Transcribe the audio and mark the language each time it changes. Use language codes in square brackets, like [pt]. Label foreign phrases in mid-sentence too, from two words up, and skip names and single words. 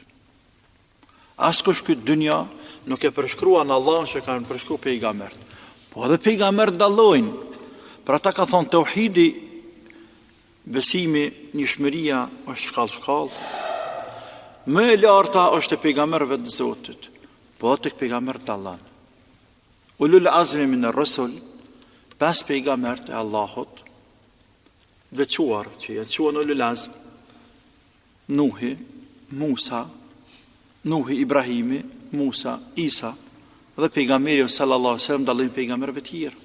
[sq] Askush këtë dynja nuk e përshkruan Allahun që kanë përshkruar pejgambert. Po edhe pejgambert dallojnë. Për ata ka thonë tauhidi, besimi, njëshmëria është shkallë. Më e larta është e pejgamberëve të Zotit, po tek pejgamberët dallon. [ar] أولو العزم من الرسل, [sq] pas pejgamberët e Allahut, veçuar që janë quhen [ar] أولو العزم, [sq] Nuhi, Musa, Ibrahimi, Musa, Isa, dhe pejgamberi [ar] صلى الله عليه وسلم [sq] dallojnë pejgamberëve të tjerë.